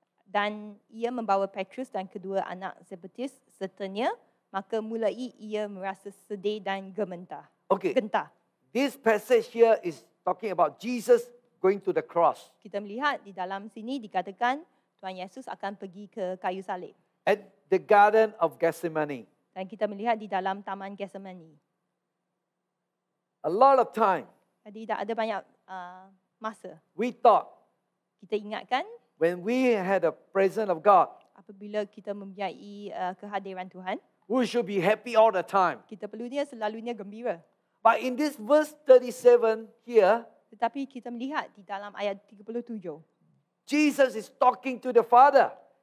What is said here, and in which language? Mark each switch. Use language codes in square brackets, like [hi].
[ms] Dan ia membawa Petrus dan kedua anak Zebedeus sertanya, maka mulai ia merasa sedih dan gementar. [en] Okay, [ms] Gentar. [en] this passage here is talking about Jesus going to the cross. [ms] Kita melihat di dalam sini dikatakan Tuhan Yesus akan pergi ke kayu salib. [en] At the Garden of Gethsemane. [ms] Dan kita melihat di dalam Taman Getsemani. [en] A lot of time, [ms] Jadi ada banyak masa. [en] we thought [ms] Kita ingatkan [en] when we had the presence of God, [ms] apabila kita mempunyai kehadiran Tuhan, [en] we should be happy all the time. [ms] kita perlunya selalunya gembira. [en] But in this verse 37 here, [ms] Tetapi kita melihat di dalam ayat 37, [en] Jesus is talking to the Father.